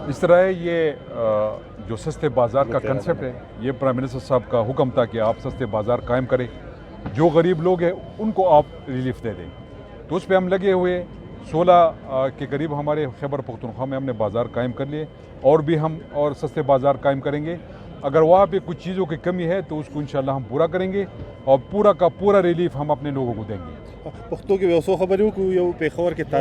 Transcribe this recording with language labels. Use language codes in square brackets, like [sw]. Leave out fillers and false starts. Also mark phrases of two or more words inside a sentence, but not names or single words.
[ur] اس طرح ہے یہ جو سستے بازار کا کنسپٹ ہے، یہ [en] prime minister [ur] صاحب کا حکم تھا کہ آپ سستے بازار قائم کریں، جو غریب لوگ ہیں ان کو آپ ریلیف دے دیں، تو اس پہ ہم لگے ہوئے 16 کے قریب ہمارے خیبر پختونخوا میں ہم نے بازار قائم کر لیے، اور بھی ہم اور سستے بازار قائم کریں گے۔ اگر وہاں پہ کچھ چیزوں کی کمی ہے تو اس کو انشاءاللہ ہم پورا کریں گے، اور پورا کا پورا ریلیف ہم اپنے لوگوں کو دیں گے۔ [ps] پښتو کې یو څو خبرې وکړو، یو پېښور کې تازه